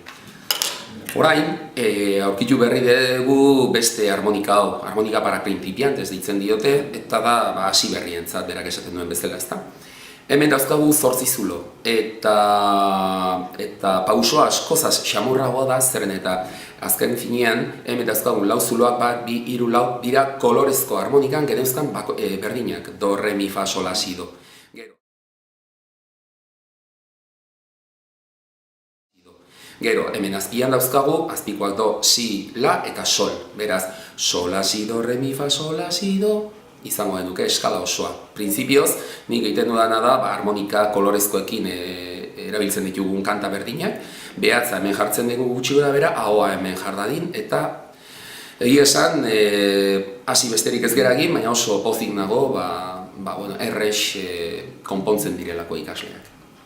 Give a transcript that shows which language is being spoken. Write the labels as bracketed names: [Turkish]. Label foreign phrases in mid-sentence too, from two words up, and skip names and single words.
[Basque] Orain, aurkitu berri dugu beste harmonika hau, harmonika [Spanish] para principiantes [Basque] deitzen diote, eta da hasi berrientzat berak esaten duen bezala, ezta? Hemen dauzkagu 8 zulo, eta pausoa askozaz xamurragoa da, zeren eta azken finean, hemen dauzkagu 4 zuloak, 2, 3, 4 dira kolorezko harmonikan geneuzkan berdinak, do, re, mi, fa, sol, la, si, do. Gero, hemen azpian dauzkagu, azpikoak do, si, la eta sol. Beraz, sol, la, si, do, re, mi, fa, sol, la, si, do, izango genuke eskala osoa. Printzipioz, nik egiten dudana da, harmonika kolorezkoekin erabiltzen ditugun kanta berdinak, behatza hemen jartzen dugu gutxi gora bera, ahoa hemen jardadin, eta egia esan, hasi besterik ez geragin, baina oso pozik nago, errex konpontzen direlako ikasleak.